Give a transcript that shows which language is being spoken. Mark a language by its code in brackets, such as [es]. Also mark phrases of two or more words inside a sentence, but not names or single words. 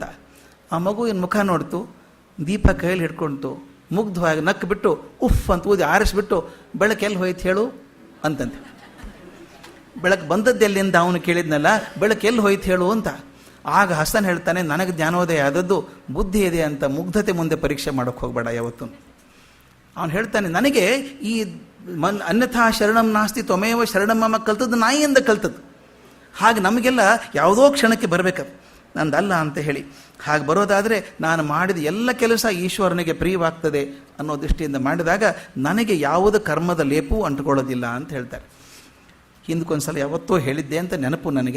[kn] ಆ ಮಗುವಿನ ಮುಖ ನೋಡ್ತು, ದೀಪ ಕೈಯಲ್ಲಿ ಹಿಡ್ಕೊಳ್ತು, ಮುಗ್ಧವಾಗಿ ನಕ್ಕು ಬಿಟ್ಟು ಉಫ್ ಅಂತ ಊದಿ ಆರಿಸ್ಬಿಟ್ಟು, ಬೆಳಕು ಎಲ್ಲಿ ಹೋಯ್ತು ಹೇಳು ಅಂತಂತೆ. ಬೆಳಕು ಬಂದದ್ದು ಎಲ್ಲಿಂದ ಅವನು ಕೇಳಿದ್ನಲ್ಲ, ಬೆಳಕು ಎಲ್ಲಿ ಹೋಯ್ತು ಹೇಳು ಅಂತ. ಆಗ ಹಸನ್ ಹೇಳ್ತಾನೆ, ನನಗೆ ಜ್ಞಾನೋದಯ ಆದದ್ದು ಬುದ್ಧಿ ಇದೆ ಅಂತ ಮುಗ್ಧತೆ ಮುಂದೆ ಪರೀಕ್ಷೆ ಮಾಡೋಕ್ಕೆ ಹೋಗಬೇಡ ಯಾವತ್ತು. ಅವನು ಹೇಳ್ತಾನೆ, ನನಗೆ ಈ [sa] ಅನ್ಯಥಾ ಶರಣಂ ನಾಸ್ತಿ ತ್ವಮೇವ ಶರಣಂ ಮಮ [kn] ಕಲ್ತದ್ದು ನಾಯಿಯಿಂದ ಕಲ್ತದ್ದು. ಹಾಗೆ ನಮಗೆಲ್ಲ ಯಾವುದೋ ಕ್ಷಣಕ್ಕೆ ಬರಬೇಕದು, ನಂದಲ್ಲ ಅಂತ ಹೇಳಿ. ಹಾಗೆ ಬರೋದಾದರೆ ನಾನು ಮಾಡಿದ ಎಲ್ಲ ಕೆಲಸ ಈಶ್ವರನಿಗೆ ಪ್ರಿಯವಾಗ್ತದೆ ಅನ್ನೋ ದೃಷ್ಟಿಯಿಂದ ಮಾಡಿದಾಗ ನನಗೆ ಯಾವುದೇ ಕರ್ಮದ ಲೇಪವೂ ಅಂಟುಕೊಳ್ಳೋದಿಲ್ಲ ಅಂತ ಹೇಳ್ತಾರೆ. ಹಿಂದಕ್ಕೊಂದ್ಸಲ ಯಾವತ್ತೋ ಹೇಳಿದ್ದೆ ಅಂತ ನೆನಪು ನನಗೆ.